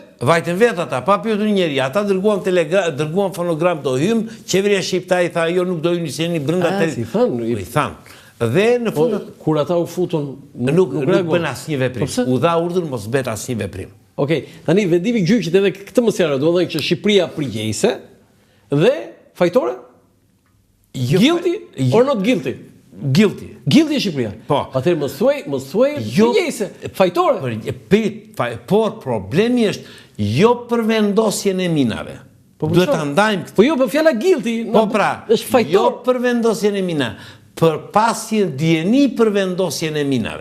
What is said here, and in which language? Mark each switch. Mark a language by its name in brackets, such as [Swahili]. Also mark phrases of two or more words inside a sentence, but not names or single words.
[Albanian] Vajtën vetë ata, pa pyetur njëri. Ata dërguan fonogram do hym, qeveria shqiptare i tha jo nuk do hyni se jeni brenda te. Si thanë? I thanë. Dhe në fund kur ata u futun nuk bën asnjë veprim. U dha urdhër mos bëhet asnjë veprim. Okej, tani vendimi i gjyqit edhe këtë mos jarë, do të thonë që Shqipëria përgjegjëse dhe fajtore? [English] Guilty or not guilty? [Albanian] Guilty. Guilty e Shqipëria. Po. Atëherë mos thuaj përgjegjëse, fajtore. Por problemi është jo për vendosjen e minave. Duhet ta ndajmë këtë. Po jo, po fjala guilty, po pra, është fajtor. Jo për vendosjen e minave. Për pasjen dieni për vendosjen e minave.